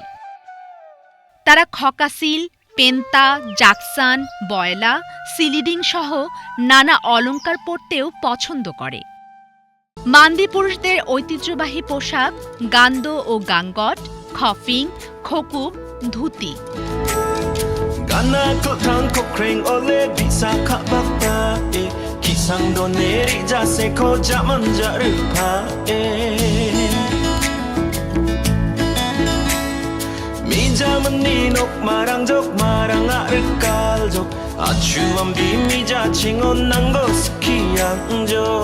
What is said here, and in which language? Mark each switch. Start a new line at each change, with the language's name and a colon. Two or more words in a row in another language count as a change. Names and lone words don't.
Bangla: তারা খকাসিল, পেন্তা, জাকসান, বয়লা, সিলিডিং সহ নানা অলংকার পরতেও পছন্দ করে। মান্দি পুরুষদের ঐতিহ্যবাহী পোশাক গান্দো ও গাঙ্গট, খফিং, খকুক, ধুতি।
Garo: Gana ko thang ko kreng ole bisa kha bakta e kisang do neri jase ko jaman jaru pha e mi jaman ni nok marang arkal jok achu am bi mi ja chingon nango skiyang jo